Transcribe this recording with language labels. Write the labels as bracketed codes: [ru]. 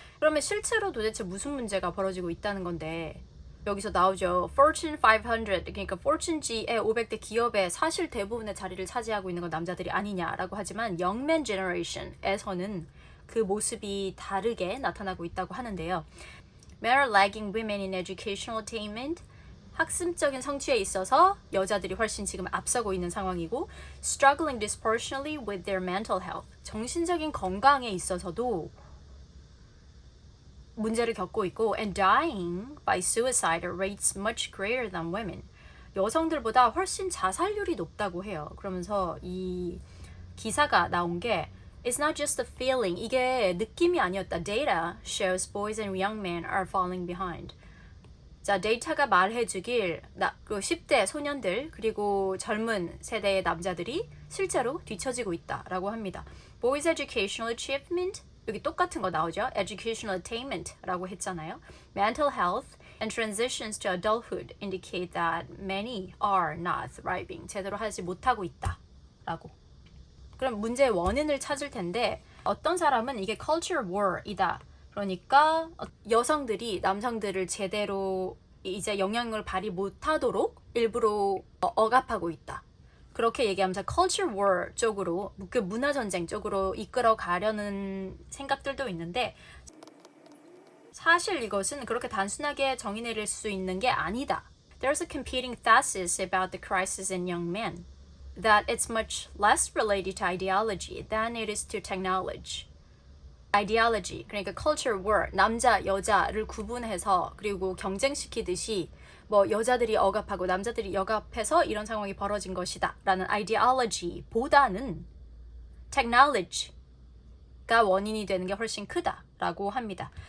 [ko] 그러면 실제로 도대체 무슨 문제가 벌어지고 있다는 건데 여기서 나오죠. Fortune 500, 그러니까 Fortune의 500대 기업의 사실 대부분의 자리를 차지하고 있는 건 남자들이 아니냐라고 하지만 Young Man Generation에서는 그 모습이 다르게 나타나고 있다고 하는데요. [en] Men are lagging women in educational attainment. [ko] 학습적인 성취에 있어서 여자들이 훨씬 지금 앞서고 있는 상황이고 [en] struggling disproportionately with their mental health. [ko] 정신적인 건강에 있어서도 문제를 겪고 있고 [en] and dying by suicide rates much greater than women. [ko] 여성들보다 훨씬 자살률이 높다고 해요. 그러면서 이 기사가 나온 게 [en] It's not just a feeling. [ko] 이게 느낌이 아니었다. [en] Data shows boys and young men are falling behind. [ko] 자, 데이터가 말해주길 그 10대 소년들 그리고 젊은 세대의 남자들이 실제로 뒤처지고 있다라고 합니다. [en] Boys educational achievement [ko] 여기 똑같은 거 나오죠. Educational attainment라고 했잖아요. [en] Mental health and transitions to adulthood indicate that many are not thriving. [ko] 제대로 하지 못하고 있다라고. 그럼 문제의 원인을 찾을 텐데 어떤 사람은 이게 culture war이다. 그러니까 여성들이 남성들을 제대로 이제 영향을 발휘 못하도록 일부러 억압하고 있다. 그렇게 얘기하면서 culture war 쪽으로 그 문화전쟁 쪽으로 이끌어 가려는 생각들도 있는데 사실 이것은 그렇게 단순하게 정의 내릴 수 있는 게 아니다. [en] There's a competing thesis about the crisis in young men that it's much less related to ideology than it is to technology. [ko] ideology, 그러니까 culture war, 남자, 여자를 구분해서 그리고 경쟁시키듯이 뭐 여자들이 억압하고 남자들이 억압해서 이런 상황이 벌어진 것이다 라는 ideology보다는 technology가 원인이 되는 게 훨씬 크다라고 합니다.